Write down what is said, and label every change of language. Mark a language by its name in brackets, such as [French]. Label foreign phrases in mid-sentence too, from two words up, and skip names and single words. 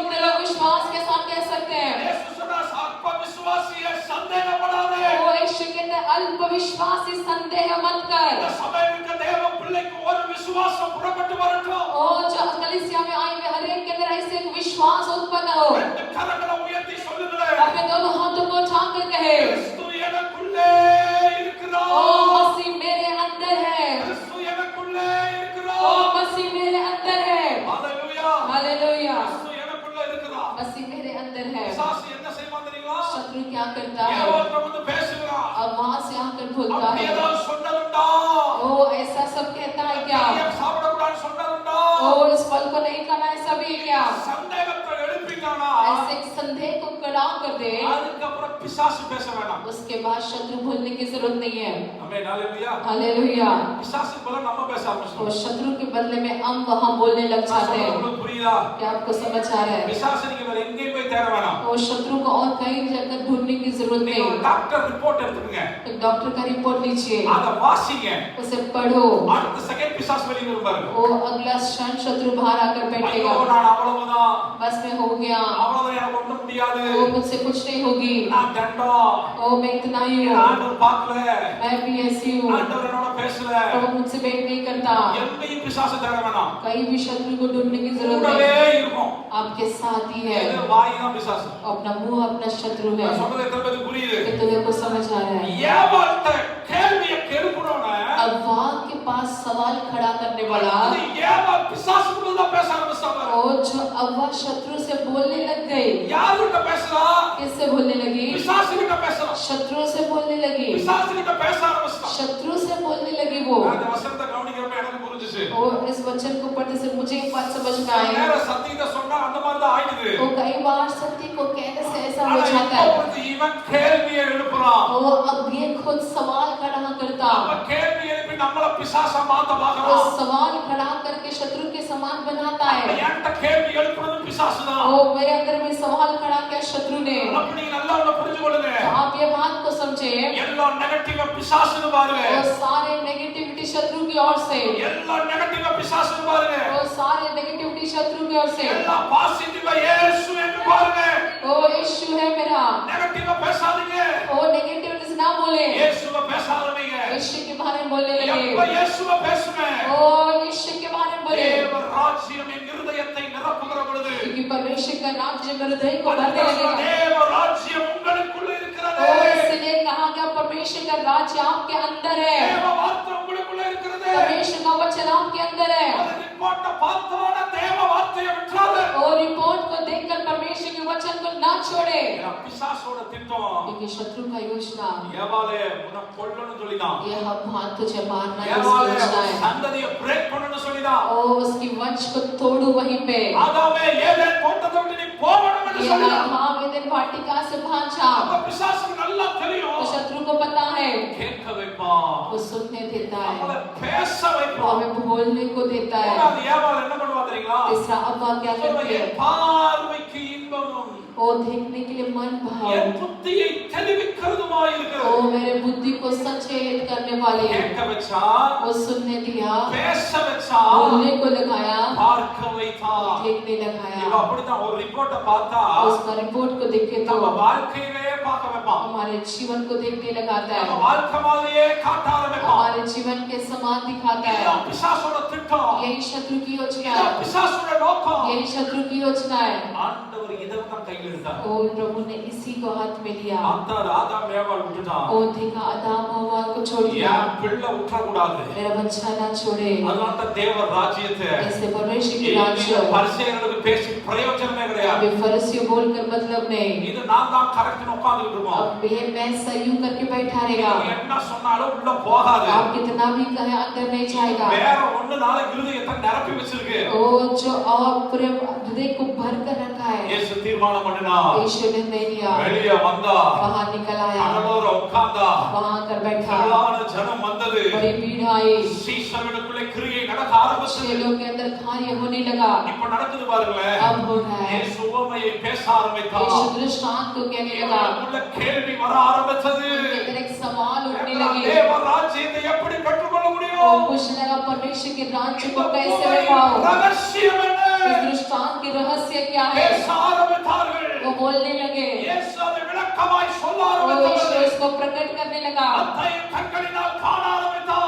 [Tamil] சொல்லுங்க. [Hindi] लोग विश्वास के साथ कह सकते हैं? [Tamil] இயேசு சொன்னார், ஆத்ம விசுவாசியே சந்தேகப்படாதே. [Hindi] वो यीशु कहते हैं अल्प विश्वासी संदेह मत कर। [Tamil] இந்த சபையிலுள்ள தேவ பிள்ளைக்கு ஒரு விசுவாசம் புறப்பட்டு வரட்டும். [Hindi] ओ जो कलीसिया में आए हुए हर एक के अंदर ऐसे एक विश्वास उत्पन्न हो। [Tamil] ரெண்டு கரங்களை உயர்த்தி சொல்லுங்களேன். [Hindi] अपने दोनों हाथों को उठाकर कहे, [Tamil] கிறிஸ்து எனக்குள்ளே இருக்கிறார். [Hindi] ओ मसीह मेरे अंदर है, [Tamil] கிறிஸ்து எனக்குள்ளே [Hindi] ओ [Tamil] இருக்கிறார். [Hindi] मसीह मेरे अंदर है। [Tamil] ஹalleluya. [Hindi] हालेलुया। [Tamil] கிறிஸ்து எனக்குள்ளே இருக்கிறார். [Hindi] मसीह मेरे अंदर है। [Tamil] பிசாசு என்ன செய்வான் தெரியுமா? [Hindi] शत्रु क्या करता है? [Tamil] ஏவாள்கிட்ட வந்து பேசுகிறான். [Hindi] अब वहां से आकर बोलता [Tamil] அப்படி [Hindi] है, [Tamil] ஏதாவது சொன்னதுண்டா? [Hindi] ओ ऐसा सब कहता है क्या? [Tamil] ஏன் சாப்பிடக்கூடாதுன்னு சொன்னதுண்டா? [Hindi] ओ इस फल को नहीं खाना, ऐसा भी है क्या? [Tamil] சந்தேகத்தை எழுப்பிட்டானா? [Hindi] ऐसे एक संदेह को खड़ा कर दे, [Tamil] அதுக்கப்புறம் பிசாசு பேச வேண்டாம். [Hindi] उसके बाद शत्रु बोलने की जरूरत नहीं है। [Tamil] ஆமென். ஹalleluya. [Hindi] हालेलुया। [Tamil] பிசாசு போல நம்ம பேச [Hindi] और [Tamil] ஆரம்பிச்சோம். [Hindi] शत्रु के बदले में हम वहां बोलने लग जाते हैं। [Tamil] உங்களுக்கு புரியுதா? [Hindi] क्या आपको समझ आ रहा है? [Tamil] பிசாசு நீங்க வேற எங்கேயும் போய் தேட வேணாம். [Hindi] और शत्रु को और कहीं जाकर ढूंढने की जरूरत [Tamil] நீங்க ஒரு [Hindi] नहीं। [English] doctor report [Tamil] எடுத்துக்கங்க. [Hindi] एक डॉक्टर का रिपोर्ट लीजिए, [Tamil] அத வாசிங்க. [Hindi] उसे पढ़ो, [Tamil] அடுத்த செகண்ட் பிசாசு வெளிய வரும் பாருங்க. [Hindi] वो अगला क्षण शत्रु बाहर आकर [Tamil] ஐயோ [Hindi] बैठेगा, [Tamil] நான் அவ்வளவுதான், [Hindi] बस में हो गया, [Tamil] அவ்வளவுதான், எனக்கு ஒண்ணும் முடியாது, [Hindi] वो मुझसे कुछ नहीं होगी, [Tamil] நான் தண்டம், [Hindi] ओ मैं इतना ही हूँ, [Tamil] ஆண்டவர் பார்க்கல, [Hindi] मैं भी ऐसी हूँ, [Tamil] ஆண்டவர் என்னோட பேசல. [Hindi] वो मुझसे भेंट नहीं करता। [Tamil] எங்கேயும் பிசாசு தேட வேணாம். [Hindi] कहीं भी शत्रु को ढूंढने की जरूरत [Tamil] கூடவே [Hindi] नहीं, [Tamil] இருக்கும். [Hindi] आपके साथ ही है। [Tamil] இது வாய் தான் பிசாசு. [Hindi] अपना मुंह अपना शत्रु है। [Tamil] நான் சொல்றது எத்தனை பேருக்கு புரியுது? [Hindi] कितने को समझ आ रहा है? [Tamil] ஏவாள்கிட்ட கேள்வியை கெடுக்கணும்னா [Hindi] अब वहाँ के पास सवाल खड़ा करने वाला, [Tamil] அது ஏவாள் பிசாசுக்குள்ள தான் பேச ஆரம்பிச்சா பாரு. [Hindi] और जो अव्वा शत्रु से बोलने लग गई, [Tamil] யார்கிட்ட பேசுறா? [Hindi] किससे बोलने लगी? [Tamil] பிசாசுகிட்ட பேசுறா. [Hindi] शत्रु से बोलने लगी, [Tamil] பிசாசுகிட்ட பேச ஆரம்பிச்சா. [Hindi] शत्रु से बोलने लगी वो। [Tamil] அந்த வசனத்தை கவனிக்கிறப்ப எனக்கு புரிஞ்சுச்சு. [Hindi] और इस वचन को पढ़ते से मुझे एक बात समझ में आई, [Tamil] நேர சத்தியத்தை சொன்னா அந்த மாதிரி தான் ஆயிடுது. [Hindi] वो कई बार सत्य को कहने से ऐसा हो [Tamil] ஆனா [Hindi] जाता [Tamil] இப்போ [Hindi] है, [Tamil] வந்து இவன் கேள்வியை எழுப்புறான். [Hindi] वो अब ये खुद सवाल खड़ा करता, [Tamil] அப்ப கேள்வி எழுப்பி நம்மள பிசாசா மாத்த [Hindi] वो [Tamil] பாக்குறான். [Hindi] सवाल खड़ा करके शत्रु के समान बनाता है। [Tamil] என்கிட்ட கேள்வி எழுப்புறது பிசாசுதான். [Hindi] वो मेरे अंदर भी सवाल खड़ा किया शत्रु ने। [Tamil] அப்ப நீங்க நல்லா ஒண்ணு புரிஞ்சு கொள்ளுங்க. [Hindi] तो आप ये बात को समझे, [Tamil] எல்லா நெகட்டிவ் பிசாசுன்னு பாருங்க. [Hindi] वो सारे नेगेटिविटी शत्रु की ओर से, [Tamil] எல்லா நெகட்டிவ் பிசாசுன்னு பாருங்க. [Hindi] वो सारे नेगेटिविटी शत्रु की ओर से, [Tamil] எல்லா பாசிட்டிவ் இயேசு என்று பாருங்க. [Hindi] ओ यीशु है मेरा, [Tamil] நெகட்டிவ் பேசாதீங்க. [Hindi] ओ नेगेटिविटी ना बोले, [Tamil] இயேசுவை பேசாதீங்க. [Hindi] यीशु के बारे में बोलने लगे, [Tamil] எப்ப இயேசுவை பேசுங்க, [Hindi] ओ यीशु के बारे में बोले, [Tamil] தேவ ராஜ்யம் என் இருதயத்தை நிரப்புகிற பொழுது, [Hindi] क्योंकि परमेश्वर का राज्य मेरे हृदय को भरने लगेगा। [Tamil] தேவ ராஜ்யம் உங்களுக்குள்ள இருக்கிறது. [Hindi] ओ इसलिए कहा गया परमेश्वर का राज्य आपके अंदर है, [Tamil] தேவ வார்த்தை உங்களுக்குள்ள இருக்கிறது. [Hindi] परमेश्वर का वचन आपके अंदर है। [Tamil] அந்த ரிப்போர்ட்டை பார்த்தோட தேவ வார்த்தையை விட்டுறாத. [Hindi] और रिपोर्ट को देखकर परमेश्वर के वचन को ना छोड़े, [Tamil] ஏன்னா பிசாசோட திட்டம் [Hindi] क्योंकि शत्रु का योजना [Tamil] ஏவாளே உன்னை கொல்லணும்னு சொல்லிதான். [Hindi] ये हम हाथ तुझे मारना है, [Tamil] ஏவாளே [Hindi] उसकी योजना है। [Tamil] சந்ததியை பிரேக் பண்ணணும்னு சொல்லிதான். [Hindi] ओ उसकी वंश को तोड़ू वहीं पे, [Tamil] ஆதாமே ஏதேன் தோட்டத்தை விட்டு நீ போகணும்னு [Hindi] ये [Tamil] சொல்லிதான். [Hindi] हाँ वेदन वाटिका से भांजा, [Tamil] அப்ப பிசாசுக்கு நல்லா தெரியும். [Hindi] तो शत्रु को पता है, [Tamil] கேட்க வைப்பான், [Hindi] वो सुनने देता [Tamil] நம்மள [Hindi] है, [Tamil] பேச [Hindi] वो [Tamil] வைப்பான். [Hindi] हमें बोलने को देता है। [Tamil] மூணாவது ஏவாள் என்ன பண்ணுவா தெரியுங்களா? [Hindi] तीसरा अव्वा क्या करती है, [Tamil] பார்வைக்கு இன்பமும் [Hindi] वो देखने के लिए मन भाव, [Tamil] என் புத்தியை தெளிவிக்கிறதுமாய் [Hindi] वो [Tamil] இருக்கிறது. [Hindi] मेरे बुद्धि को सचेत करने वाली है। [Tamil] கேட்க வச்சா, [Hindi] वो सुनने दिया, [Tamil] பேச வச்சா, [Hindi] बोलने को लगाया, [Tamil] பார்க்க வைத்தா. [Hindi] देखने [Tamil] இவ [Hindi] लगाया। [Tamil] அப்படிதான் ஒரு ரிப்போர்ட்டை பார்த்தா [Hindi] उसका रिपोर्ट को देख के तो [Tamil] நம்ம வாழ்க்கையவே பார்க்க வைப்பான். [Hindi] हमारे जीवन को देखने लगाता [Tamil] நம்ம [Hindi] है, [Tamil] வாழ்க்கை மாதிரியே காட்ட ஆரம்பிப்பான். [Hindi] हमारे जीवन के समान दिखाता [Tamil] இதுதான் [Hindi] है। [Tamil] பிசாசோட திட்டம். [Hindi] यही शत्रु की योजना [Tamil] இதுதான் [Hindi] है, [Tamil] பிசாசோட நோக்கம். [Hindi] यही शत्रु की योजना है। [Tamil] ஆண்டவர் இதெல்லாம் கையில் எடுத்தார். [Hindi] और प्रभु ने इसी को हाथ में लिया, [Tamil] ஆத்தார் ஆதாம் ஏவாள் விட்டுட்டான். [Hindi] और देखा आदम हव्वा को छोड़ दिया, [Tamil] என் பிள்ளை விட்டுறக்கூடாது. [Hindi] मेरा बच्चा ना छोड़े। [Tamil] அதனால தான் தேவ ராஜ்யத்தை [Hindi] ऐसे परमेश्वर की राज्य [Tamil] பரிசேயர்களுக்கு பேசி பிரயோஜனமே கிடையாது. [Hindi] अभी फरिसियों बोलकर मतलब नहीं, [Tamil] இது நான் தான் கரெக்ட்னு உட்கார்ந்துட்டு இருக்கோம். [Hindi] अब ये मैं सही हूं करके बैठा रहेगा, [Tamil] என்ன சொன்னாலும் உள்ள போகாது. [Hindi] आप कितना भी कहे अंदर नहीं जाएगा। [Tamil] வேற ஒண்ணுனால இருதயத்தை நிரப்பி வச்சிருக்கு. [Hindi] वो जो और पूरे हृदय को भर कर रखा है। [Tamil] இயேசு தீர்மானம் பண்ணினா, [Hindi] यीशु ने नहीं लिया, [Tamil] வெளியே வந்தா, [Hindi] बाहर निकल आया, [Tamil] கடலோர உட்கார்ந்தா, [Hindi] वहां आकर बैठा, [Tamil] திரளான ஜனம் வந்தது. [Hindi] बड़ी भीड़ आई, [Tamil] சீஷர்களுக்குள்ளே கிரியை நடக்க ஆரம்பிச்சது. [Hindi] चेलों के अंदर कार्य होने लगा। [Tamil] இப்ப நடக்குது பாருங்களேன். [Hindi] अब हो रहा है, [Tamil] இயேசு உவமையை பேச ஆரம்பித்தார். [Hindi] यीशु दृष्टांत को कहने लगा, [Tamil] இவர்களுக்குள்ள கேள்வி வர ஆரம்பிச்சது. [Hindi] उनके अंदर एक सवाल उठने लगे। [Tamil] தேவ ராஜ்யத்தை எப்படி பெற்றுக்கொள்ள [Hindi] वो [Tamil] முடியும்? [Hindi] पूछने लगा परमेश्वर के राज्य को कैसे मैं पाऊं? [Tamil] ரகசியம் என்ன? [Hindi] इस दृष्टांत की रहस्य क्या है? [Tamil] பேச ஆரம்பித்தார்கள். [Hindi] वो बोलने लगे, [Tamil] இயேசு அதை விளக்கமாய் சொல்ல [Hindi] वो यीशु [Tamil] ஆரம்பித்தார். [Hindi] इसको प्रकट करने लगा, [Tamil] அத்தை கண்களினால் காண ஆரம்பித்தார்.